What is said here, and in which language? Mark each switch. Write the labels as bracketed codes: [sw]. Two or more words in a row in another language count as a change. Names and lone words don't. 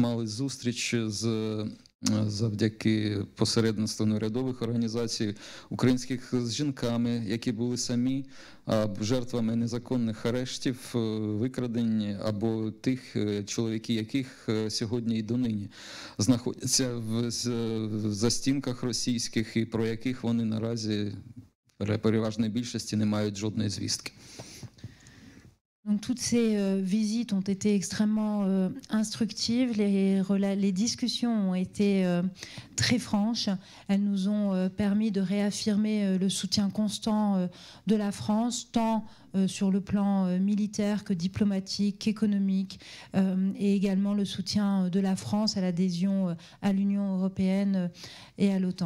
[uk] мали зустріч завдяки посередництву неурядових організацій українських з жінками, які були самі жертвами незаконних арештів, викрадень або тих чоловіків, яких сьогодні і донині знаходяться в застінках російських і про яких вони наразі в переважній більшості не мають жодної звістки. [fr] Donc, toutes ces visites ont été extrêmement instructives, les discussions ont été très franches, elles nous ont permis de réaffirmer le soutien constant de la France, tant sur le plan militaire que diplomatique, qu'économique, et également le soutien de la France à l'adhésion à l'Union européenne et à l'OTAN.